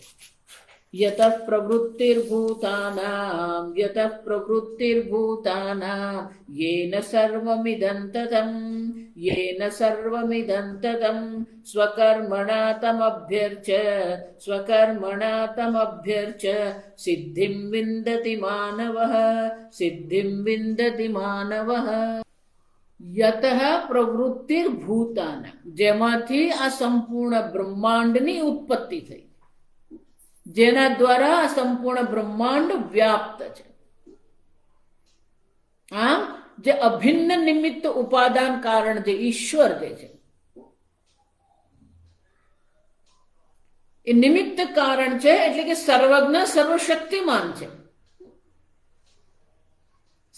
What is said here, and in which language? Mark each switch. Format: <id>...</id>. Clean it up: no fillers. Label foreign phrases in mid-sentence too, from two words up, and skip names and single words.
<sa>यतः प्रवृत्तिर्भूतानां येन सर्वमिदं ततं स्वकर्मणा तमभ्यर्च्य सिद्धिं विन्दति मानवः। यतः प्रवृत्तिर्भूतानां</sa> <gu>જેમાંથી આ સંપૂર્ણ બ્રહ્માંડની ઉત્પત્તિ થઈ, જેના દ્વારા આ સંપૂર્ણ બ્રહ્માંડ વ્યાપ્ત છે। આમ જે અભિન્ન નિમિત્ત ઉપાદાન કારણ જે ઈશ્વર જે છે એ નિમિત્ત કારણ છે, એટલે કે સર્વજ્ઞ સર્વશક્તિમાન છે।</gu>